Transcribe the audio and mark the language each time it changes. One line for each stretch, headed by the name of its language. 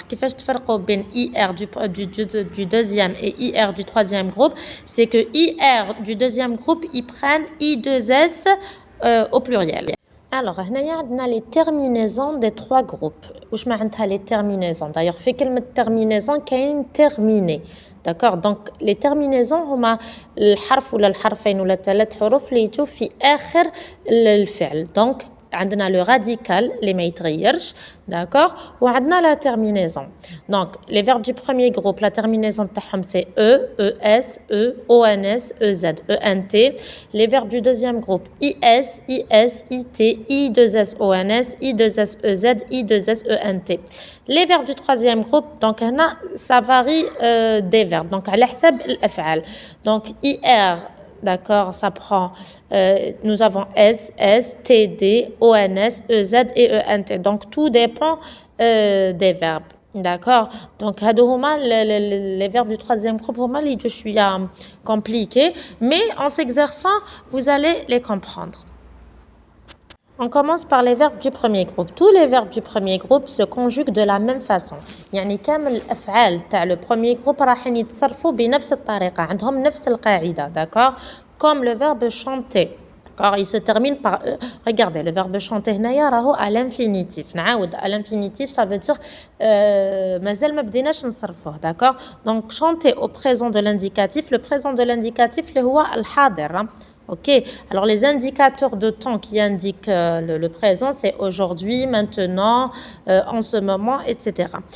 Arabic: كيفاش تفرقوا بين
French: IR du deuxième et IR du troisième groupe? C'est que IR du deuxième groupe, ils prennent I2S au pluriel. Alors, on a les terminaisons des 3 groupes. Où معناتها les terminaisons?
Arabic: D'ailleurs, في كلمة terminaison كاين terminé.
French: D'accord? Donc, les terminaisons
Arabic: هما الحرف ولا الحرفين ولا 3 حروف اللي يجوا في آخر الفعل. Donc, عندنا
French: le radical
Arabic: اللي ما يتغيرش.
French: D'accord?
Arabic: وعندنا
French: la terminaison. Donc, les verbes du premier groupe, la terminaison تاعهم c'est E, ES, E, ONS, EZ, ENT. Les verbes du deuxième groupe, IS, IS, IT, I2S ONS, I2S EZ, I2S ENT. Les verbes du troisième groupe, donc ça varie des verbes.
Arabic: Donc, على حسب الأفعال.
French: Donc, IR, d'accord, ça prend, nous avons S, S, T, D, ONS, EZ et ENT. Donc, tout dépend des verbes. D'accord? Donc, les verbes du troisième groupe, je suis compliqué, mais en s'exerçant, vous allez les comprendre. On commence par les verbes du premier groupe. Tous les verbes du premier groupe se conjuguent de la même façon.
Arabic: يعني كامل الأفعال تاع
French: le premier groupe
Arabic: راحين يتصرفوا بنفس الطريقة، عندهم نفس القاعدة، d'accord?
French: Comme le verbe chanter. D'accord, il se termine par regardez le verbe chanter
Arabic: هنايا راهو
French: à l'infinitif. نعاود à l'infinitif ça veut dire
Arabic: مازال ما بديناش نصرفوه.
French: D'accord? Donc chanter au présent de l'indicatif, le présent de l'indicatif
Arabic: اللي هو الحاضر.
French: Ok, alors les indicateurs de temps qui indiquent le présent, c'est aujourd'hui, maintenant, en ce moment, etc.